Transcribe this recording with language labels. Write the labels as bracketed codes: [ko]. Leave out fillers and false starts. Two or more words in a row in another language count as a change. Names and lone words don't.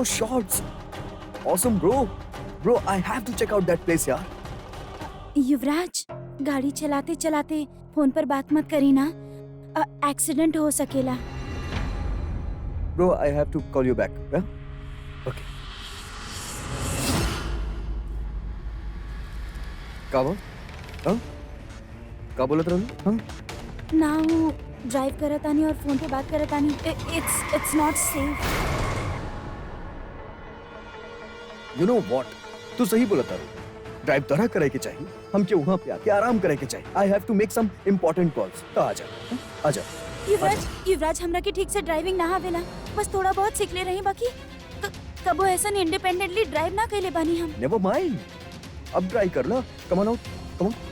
[en] shots, awesome bro, I have to check out that place यार। [bho] युवराज, गाड़ी चलाते चलाते फोन पर बात मत करी ना, एक्सीडेंट हो सकेला। [en] Bro, I have to call you back, yeah? [bho] Okay. का बोलत रहलू? हाँ? ना वो ड्राइव करत आनी और फोन पे बात करत आनी। [en] It's not safe. You know what? [bho] तू सही बोलत रहलू। ड्राइव तोरा करे के चाहिए, हमके वहाँ पे आके आराम करे के चाहिए। [en] I have to make some important calls। [bho] तो आजा, आजा। युवराज हमरा के ठीक से ड्राइविंग ना आवेला, बस थोड़ा बहुत सीख ले रही। बाकी कबो ऐसा इंडिपेंडेंटली ड्राइव ना कैले बानी हम। [en] Never mind, [bho] अब ट्राई कर ला। [en] Come on out, come on।